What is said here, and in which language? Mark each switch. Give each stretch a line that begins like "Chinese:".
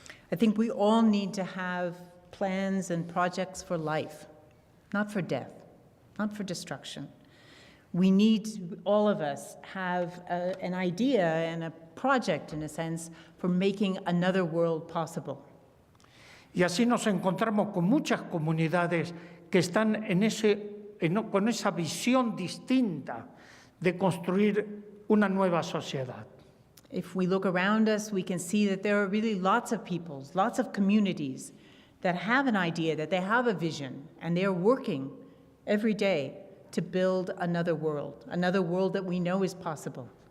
English: I think we all need to have plans and projects for life, not for death, not for destruction. We need, all of us, have an idea and a project, in a sense, for making another world possible.
Spanish: Y así nos encontramos con muchas comunidades que están con esa visión distinta de construir una nueva sociedad.
English: If we look around us, we can see that there are really lots of peoples, lots of communities that have an idea, that they have a vision, and they are working every day to build another world that we know is possible.